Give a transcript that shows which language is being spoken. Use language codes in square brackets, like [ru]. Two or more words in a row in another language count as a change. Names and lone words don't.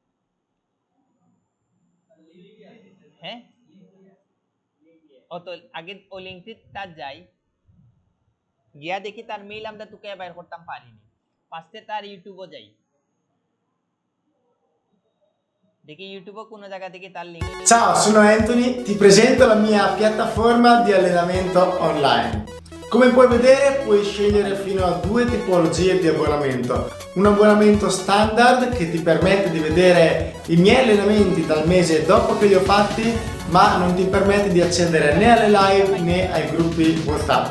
[bn] হ্যাঁ ও তো আগে ও লিংকটি তার যাই গিয়া দেখি তার মেইল আমরা টুকাইয়া বাইর করতাম পারিনি। ফার্স্টে তার ইউটিউবও যাই, দেখি ইউটিউবে কোনো জায়গা থেকে তার লিংক। [it] Ciao, sono Anthony, ti presento la mia piattaforma di allenamento online. Come puoi vedere puoi scegliere fino a 2 tipologie di abbonamento. Un abbonamento standard che ti permette di vedere i miei allenamenti dal mese dopo che li ho fatti, ma non ti permette di accedere né alle live né ai gruppi WhatsApp.